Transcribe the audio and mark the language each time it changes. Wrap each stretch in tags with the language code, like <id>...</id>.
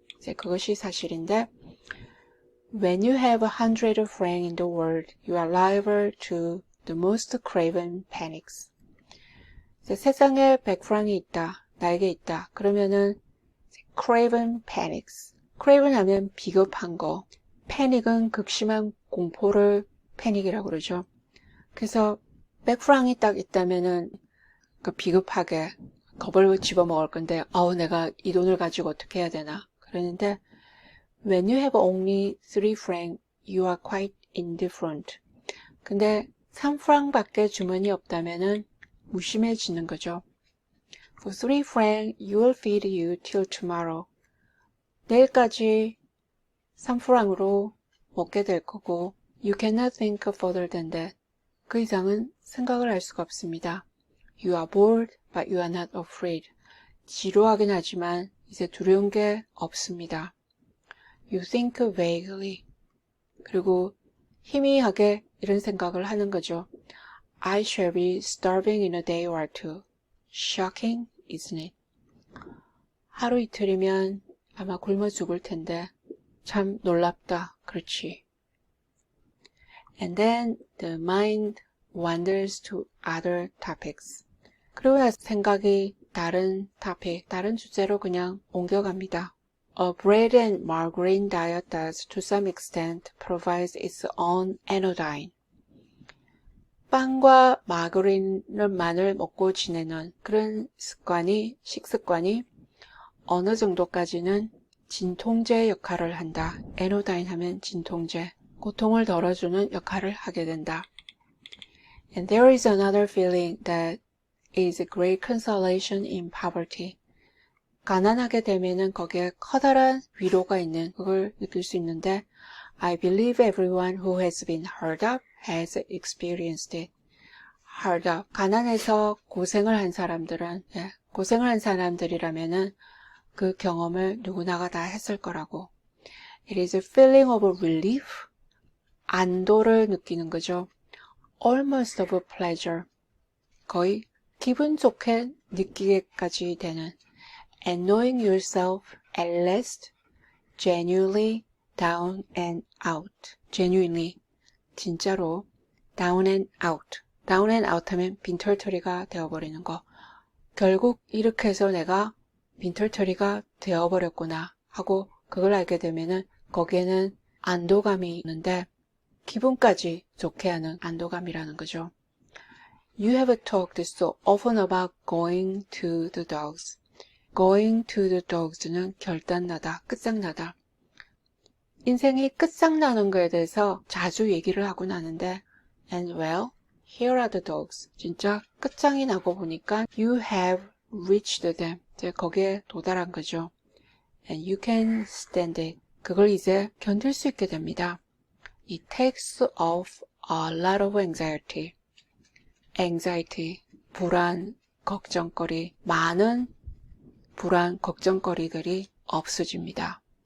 <ko>이제 그것이 사실인데</ko> <en>When you have 100 francs in the world, you are liable to the most craven panics.</en> <ko>이제 세상에 100프랑이 있다, 나에게 있다. 그러면은</ko> <en>craven panics.</en> <ko>craven 하면 비겁한 거, panic은 극심한 공포를 패닉이라고 그러죠. 그래서 100프랑이 딱 있다면은 비겁하게 겁을 집어먹을 건데 내가 이 돈을 가지고 어떻게 해야 되나 그러는데</ko> <en>When you have only 3 francs, you are quite indifferent.</en> <ko>근데 3프랑 밖에 주머니 없다면은 무심해지는 거죠.</ko> <en>For 3 francs, you will feed you till tomorrow.</en> <ko>내일까지 3프랑으로 먹게 될 거고</ko> <en>You cannot think further than that.</en> <ko>그 이상은 생각을 할 수가 없습니다.</ko> <en>You are bored, but you are not afraid.</en> <ko>지루하긴 하지만 이제 두려운 게 없습니다.</ko> <en>You think vaguely.</en> <ko>그리고 희미하게 이런 생각을 하는 거죠.</ko> <en>I shall be starving in a day or two. Shocking, isn't it?</en> <ko>하루 이틀이면 아마 굶어 죽을 텐데 참 놀랍다. 그렇지.</ko> <en>And then the mind wanders to other topics.</en> <ko>그리고 생각이 다른 topic, 다른 주제로 그냥 옮겨갑니다.</ko> <en>A bread and margarine diet does to some extent provides its own anodyne.</en> <ko>빵과 마가린만을 먹고 지내는 그런 식습관이 어느 정도까지는 진통제 역할을 한다. 에노다인 하면 진통제, 고통을 덜어주는 역할을 하게 된다.</ko> <en>And there is another feeling that is a great consolation in poverty.</en> <ko>가난하게 되면은 거기에 커다란 위로가 있는 그걸 느낄 수 있는데</ko> <en>I believe everyone who has been hard up has experienced it. hard up.</en> <ko>가난해서 고생을 한 사람들은 고생을 한 사람들이라면은 그 경험을 누구나가 다 했을 거라고.</ko> <en>It is a feeling of relief.</en> <ko>안도를 느끼는 거죠.</ko> <en>Almost of pleasure.</en> <ko>거의 기분 좋게 느끼게까지 되는.</ko> <en>And knowing yourself at last genuinely down and out. genuinely.</en> <ko>진짜로</ko> <en>down and out.</en> <ko>down and out 하면 빈털터리가 되어버리는 거. 결국 이렇게 해서 내가 빈털터리가 되어버렸구나 하고 그걸 알게 되면은 거기에는 안도감이 있는데 기분까지 좋게 하는 안도감이라는 거죠.</ko> <en>You have talked so often about going to the dogs.</en> <ko>Going to the dogs는 결단나다, 끝장나다. 인생이 끝장나는 거에 대해서 자주 얘기를 하고 나는데</ko> <en>And well, here are the dogs.</en> <ko>진짜 끝장이 나고 보니까</ko> <en>You have reached them.</en> <ko>이제 거기에 도달한 거죠.</ko> <en>And you can stand it.</en> <ko>그걸 이제 견딜 수 있게 됩니다.</ko> <en>It takes off a lot of anxiety.</en> <ko>anxiety, 불안, 걱정거리, 많은 불안, 걱정거리들이 없어집니다.</ko>